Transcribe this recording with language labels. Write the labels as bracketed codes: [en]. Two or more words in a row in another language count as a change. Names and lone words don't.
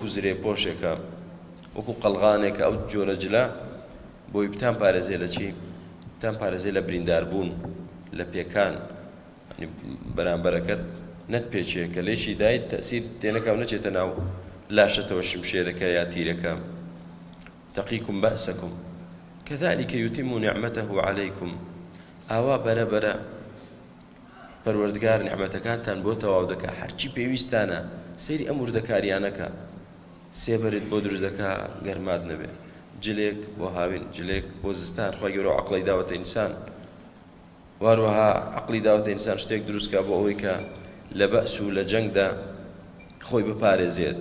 [ckb] زرێ پۆشێکە وەکو قەڵغانێکە ئەو جۆرە جلە بۆی بتان پارێزێ لە چی تان پارێزێ لە برینداربوون لە پێکان بەرامبەرەکەت نەت پێچێ کە لێشی دایت تەسیر تێنەکەم نەچێتە ناو لاشەتەوە شمشێرەکە یا تیرەکە [ar] تەقیکم بەئسەکم كذلك يتم نعمته عليكم [ckb] ئاوا بەرەبەرە پەروەردگار نعمەتەکانتان بۆ تەواو دەکا هەرچی پێویستانە سەیری ئەم وردەکاریانەکە سێبەرت بۆ دروست دەکا گەرمات نەبێ جلێک بۆ هاوین جلێک بۆ زستان خۆی گەورە عەقڵی داوەتە ئینسان واروها عەقڵی داوەتە ئینسان شتێک دروستکا بۆ ئەوەی کە لە بەئس و لە جەنگدا خۆی بپارێزێت